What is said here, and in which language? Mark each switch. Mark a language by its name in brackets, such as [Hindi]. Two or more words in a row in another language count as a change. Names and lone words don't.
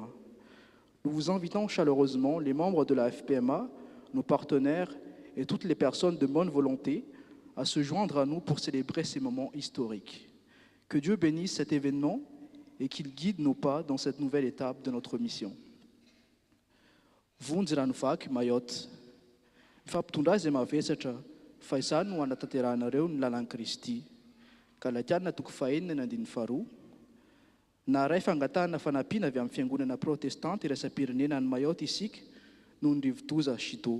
[French] Nous vous invitons chaleureusement, les membres de la FPMA, nos partenaires et toutes les personnes de bonne volonté, à se joindre à nous pour célébrer ces moments historiques. Que Dieu bénisse cet événement et qu'il guide nos pas dans cette nouvelle étape de notre mission. [Malagasy] Vonjy-ranovaky Mayotte. Mifampitondra izay mavesatra fa izany no hanatanteranareo ny lalàn'i Kristy. Galatiana 2:1-4. Naharay fangatahana fanampiana avy amin'ny fiangonana protestanta iraisam-pirenena ny Mayotte isika noho ny rivodoza Shido.